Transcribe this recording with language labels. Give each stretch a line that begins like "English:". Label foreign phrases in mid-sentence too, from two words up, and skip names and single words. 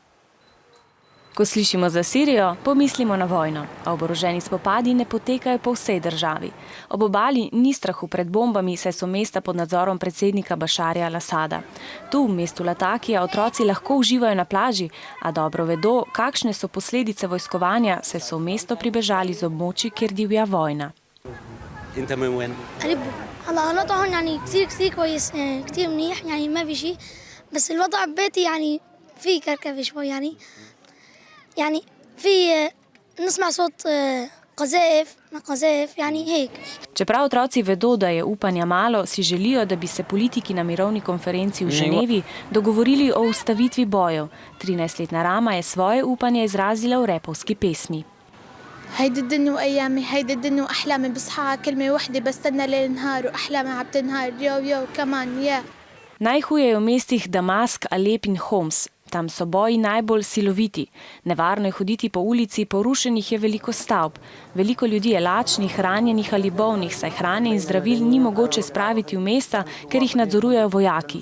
Slovenian: Ko slišimo za Sirijo, pomislimo na vojno, a oboroženi spopadi ne potekajo po vsej državi. Ob obali ni strahu pred bombami, saj so mesta pod nadzorom predsednika Bašarja al-Asada. Tu, v mestu Latakija, otroci lahko uživajo na plaži, a dobro vedo, kakšne so posledice vojskovanja, saj so v mesto pribežali z območij, kjer divja vojna.
Arabic: يعني في نسمع صوت قذائف يعني هيك.
Slovenian: Čeprav otroci vedo, da je upanja malo, si želijo, da bi se politiki na mirovni konferenci v Ženevi dogovorili o ustavitvi bojev. 13-letna Rama je svoje upanje izrazila v repovski pesmi.
Arabic: هيدي الدنيا وأيامي هيدي الدنيا وأحلامي بصحى كلمة وحدة بستنى ليل نهار وأحلامي عم تنهار يو كمان يا.
Slovenian: Najhuje je v mestih Damask, Alep in Homs. Tam so boji najbolj siloviti. Nevarno je hoditi po ulici, porušenih je veliko stavb. Veliko ljudi je lačnih, ranjenih ali bolnih, saj hrane in zdravil ni mogoče spraviti v mesta, ker jih nadzorujejo vojaki.